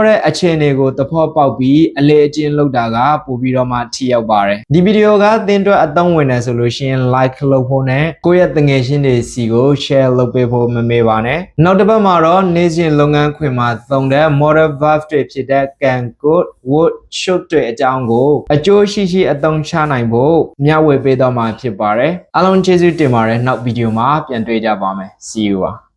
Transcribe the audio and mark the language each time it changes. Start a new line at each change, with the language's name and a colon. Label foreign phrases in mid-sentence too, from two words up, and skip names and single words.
Burmese: တဲ့အခြေအနေကိုသဘောပေါက်ပြီးအလေအကျင့်လုပ်တာကပိုပြီးတော့မှထိရောက်ပါတယ်ဒီဗီဒီယိုကသင်အတွက်အသုံးဝင်တယ်ဆိုလို့ရှိရင် like လုပ်ဖို့နဲ့ကိုယ့်ရဲ့တငယ်ချင်းတွေစီကို share လုပ်ပေးဖို့မမေ့ပါနဲ့နောက်တစ်ပတ်မှာတော့နေ့စဉ်လုပ်ငန်းခွင်မှာသုံးတဲ့
English: modal verb
Burmese: တွေဖြစ်တဲ့
English: can could would should
Burmese: တွေအကြောင်းကိုအကျိုးရှိရှိအသုံးချနိုင်ဖို့မျှဝေပေးတော့မှာဖြစ်ပါတယ်အားလုံးကျေးဇူးတင်ပါတယ်နောက်ဗီဒီယိုမှာပြန်တွေ့ကြပါမယ်
English: see you